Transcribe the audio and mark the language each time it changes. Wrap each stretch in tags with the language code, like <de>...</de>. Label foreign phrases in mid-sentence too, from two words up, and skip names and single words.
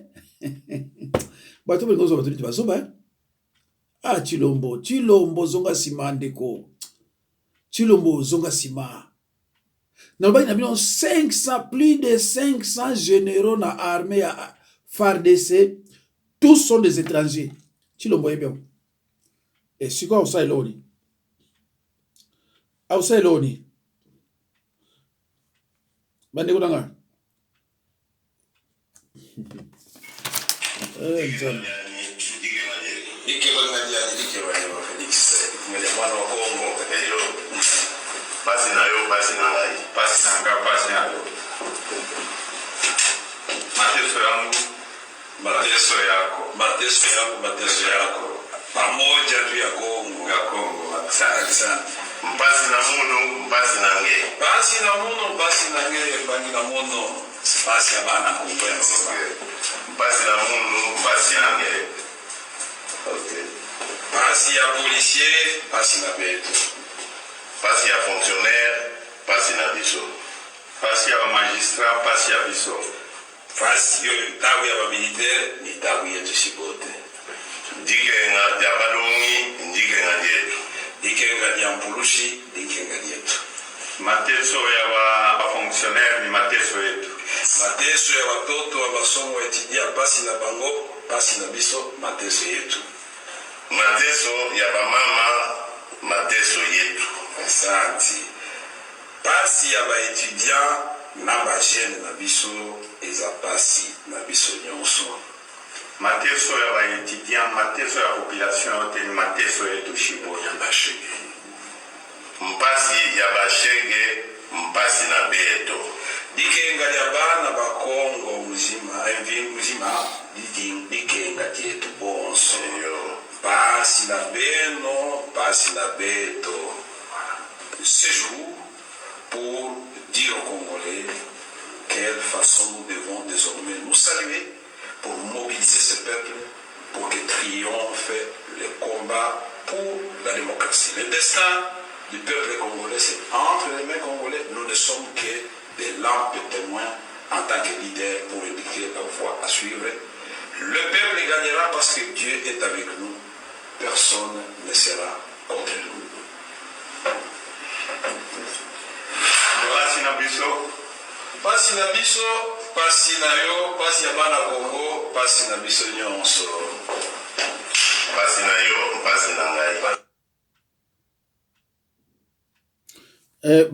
<ln>Batu bengo zo batu ba so ba. Ah Chilombo zonga sima ndeko. Chilombo zonga sima. Na ba na bino 500</ln> <fr>plus de 500 généraux</fr> <ln>na armée ya FARDC,</ln> <fr>tous sont des étrangers. Chilombo bien. Et si quoi on sait l'oni? On sait l'oni.</fr> <ln>Bande ko danga. Pasi na yo, pasi na ngai. Pasi na nga, pasi na yo.</ln> <sw>Mateso yangu, mateso yako. Mateso yangu, mateso yako. Pamoja tu ya Kongo. Ya Kongo. Asante sana.</sw> <kg>Mpasi na muno, mpasi na nge. Pasi na muno, mpasi na nge. Bangi na muno, pasi ya bana kumbena. Mpasi na muno, mpasi na nge. Okay. Pasi ya policier, pasi na beto.</kg> <ln>Pasi ya fonctionnaire, pasi na biso. Pasi ya magistrat, pasi ya biso. Pasi yo tabu ya militaire,</ln> <sw>ni tabu yetu shibote.</sw> <lua>Ndike nga ya balongi, ndike nga yetu. Ndike nga ya mpulushi, ndike nga yetu.</lua> <sw>Mateso ya ba fonctionnaire ni mateso yetu. Mateso ya watoto wa masomo etidia</sw> <ln>pasi na bango, pasi na biso,</ln> <sw>mateso yetu. Mateso ya ba mama, mateso yetu. Asante.</sw> <ln>Pasi ya ba étudiant na ba jeune na biso eza pasi na biso nyonso.</ln> <sw>Mateso ya ba étudiant, mateso ya population yote ni mateso yetu shibo ya bashege.</sw> <kg>Mpasi ya bashege, mpasi na beto. Ikenga liabana bakongo muzima muzima ikenga tietu bonso pasi na beno pasi na beto</kg> <fr>ce jour pour dire aux Congolais quelle façon nous devons désormais nous saluer pour mobiliser ce peuple pour que triomphe le combat pour la démocratie. Le destin du peuple congolais, c'est entre les mains congolais. Nous ne sommes que des lampes témoins en tant que leaders pour indiquer la voie à suivre. Le peuple gagnera parce que Dieu est avec nous. Personne ne sera contre nous.</fr> <ln>Pasi na biso, pasi na yo, pasi ya bana Congo, pasi na biso nyonso. Pasi na yo, pasi na ngai.</ln>